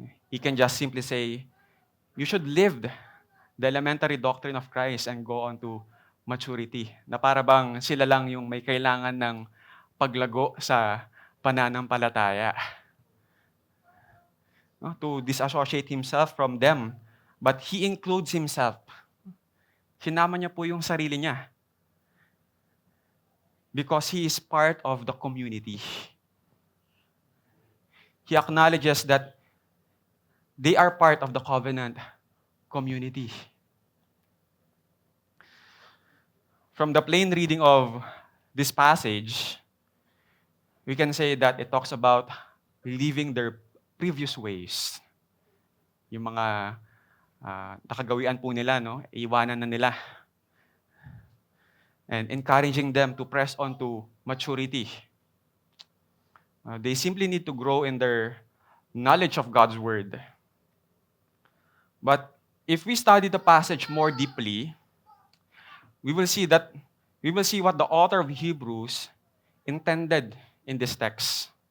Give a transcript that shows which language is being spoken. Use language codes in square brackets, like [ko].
[en] He can just simply say, you should live the elementary doctrine of Christ and go on to maturity. [tl] Na para bang sila lang yung may kailangan ng paglago sa pananampalataya. [en] No? To disassociate himself from them. But he includes himself. [tl] Sinama niya po yung sarili niya. [en] Because he is part of the community. He acknowledges that they are part of the covenant community. From the plain reading of this passage, we can say that it talks about leaving their previous ways. [tl] Yung mga nakagawian po nila, no? Iwanan na nila. [en] And encouraging them to press on to maturity. They simply need to grow in their knowledge of God's Word. But if we study the passage more deeply, we will see what the author of Hebrews intended in this text.